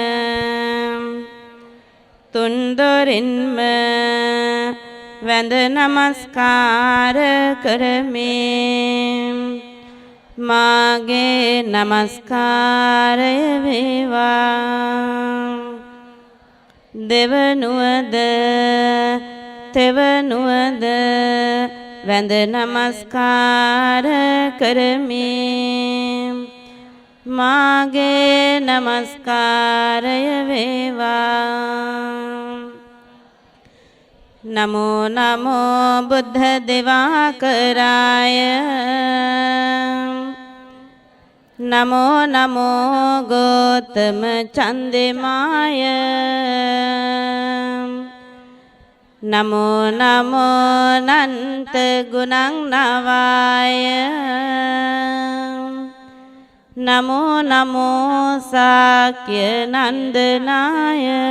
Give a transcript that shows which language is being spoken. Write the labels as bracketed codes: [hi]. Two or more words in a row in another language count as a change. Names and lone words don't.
[si] තුන්දොරින්ම වැඳ නමස්කාර කරමි මාගේ නමස්කාරය වේවා දෙවනුවද තෙවනුවද වැඳ නමස්කාර කරමි මාගේ නමස්කාරය වේවා [pi] නමෝ නමෝ බුද්ධ දේවාකරාය නමෝ නමෝ ගෝතම චන්දමාය නමෝ නමෝ නන්ත ගුණං නවාය නමෝ නමෝ සාක්‍ය නන්දනාය